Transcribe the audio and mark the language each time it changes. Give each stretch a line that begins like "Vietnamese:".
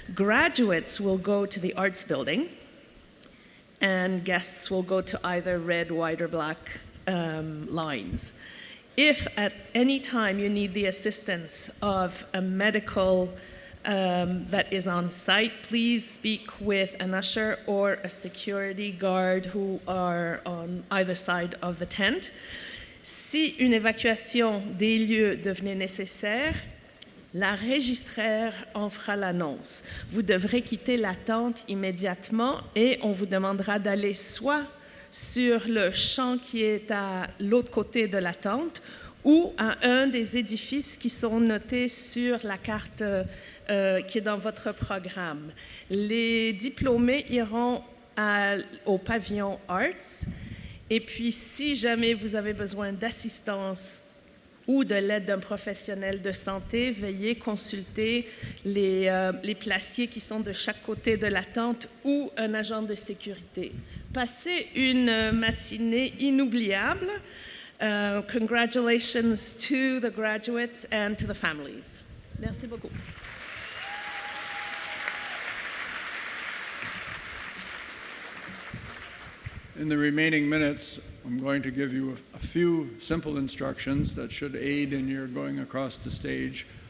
English: Graduates will go to the arts building, and guests will go to either red, white, or black lines. If at any time you need the assistance of a medical that is on site, please speak with an usher or a security guard who are on either side of the tent.
French: Si une évacuation des lieux devenait nécessaire, la registraire en fera l'annonce. Vous devrez quitter la tente immédiatement et on vous demandera d'aller soit sur le champ qui est à l'autre côté de la tente ou à un des édifices qui sont notés sur la carte qui est dans votre programme. Les diplômés iront au pavillon Arts. Et puis, si jamais vous avez besoin d'assistance ou de l'aide d'un professionnel de santé, veuillez consulter les placiers qui sont de chaque côté de la tente ou un agent de sécurité. Passez une matinée inoubliable.
English: Congratulations to the graduates and to the families.
French: Merci beaucoup.
English: In the remaining minutes, I'm going to give you a few simple instructions that should aid in your going across the stage.